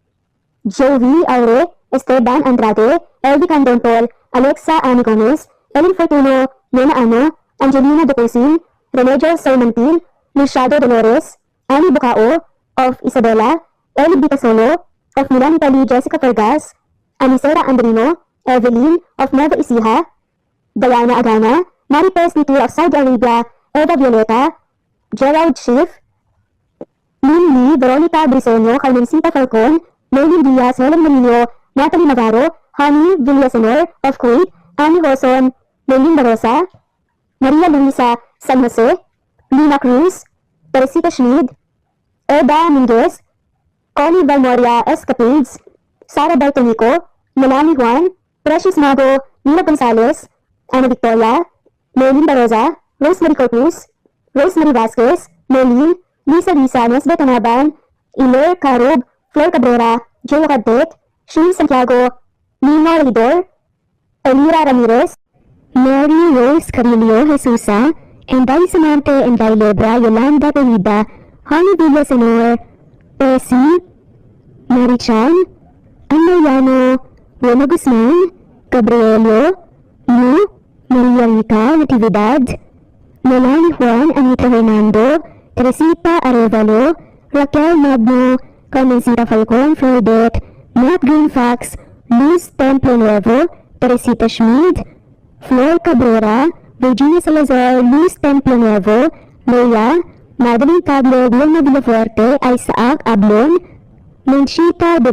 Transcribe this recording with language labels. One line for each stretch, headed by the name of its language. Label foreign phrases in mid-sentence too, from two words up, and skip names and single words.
English: Jovi Aure, Esteban Andrade, Elvi Candontol, Alexa Ani Gomez, Ellen Fortuno, Nena Ano, Angelina Ducosin, Remedios Salmantin, Luciado Dolores, Annie Bucao, of Isabela, Ellie Bitasolo, of Milan Italy, Jessica Fergas, Anisera Andrino, Evelyn, of Nueva Ecija, Diana Agana, Maripes Nitur of Saudi Arabia, Eva Violeta, Gerald Schiff, Lynn Lee, Veronica Briseño, Carmencita Falcon, Merlin Diaz, Helen Murillo, Natalie Navarro, Honey Villasenor of Kuwait, Annie Wilson, Merlin Barosa, Maria Luisa San Jose, Lina Cruz, Teresita Schmid, Eda Minguez, Connie Valmoria Escapades, Sara Bartonico, Melanie Juan, Precious Mago, Nina Gonzalez, Ana Victoria, Merlin Barosa, Rosemary Corpus, Rosemary Vasquez, Merlin, Lisa Nesbe Tanaban, Iler Carub, Flor Cabrera, Joe Cadtet, Shane Santiago, Nino Lidor, Elira Ramirez, Mary Rose Carillo Jesusa, Enday Samante, Enday Lebra, Yolanda Penida, Honey Villasenor, Percy, Mary Chan, Ann Mariano, Roma Guzman, Gabrielio, Lu, Maria Rica Natividad, Melanie Juan Anita Hernando, Teresita Arevalo, Raquel Magno, Carmencita Falcon Flordet, Matt Greenfax, Luz Templo Nuevo, Teresita Schmid, Flor Cabrera, Virginia Salazar, Luz Templo Nuevo, Leia, Madeline Pablo, Wilma Villafuerte, Isaac Ablon, Menchita De